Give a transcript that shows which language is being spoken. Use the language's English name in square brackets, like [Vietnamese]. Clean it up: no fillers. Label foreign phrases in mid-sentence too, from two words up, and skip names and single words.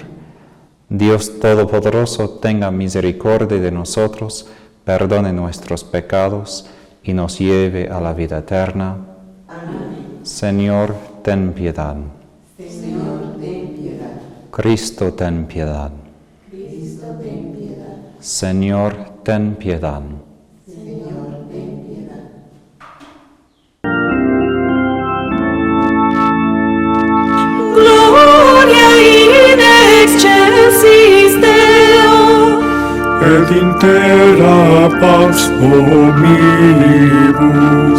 [Spanish] Dios Todopoderoso tenga misericordia de nosotros, perdone nuestros pecados y nos lleve a la vida eterna. Amén. Señor, ten piedad. Señor, ten piedad. Cristo, ten piedad. Cristo, ten piedad. Señor, ten piedad. Señor, ten piedad. [Latin] Gloria in excelsis Deo, et intera pax omnibus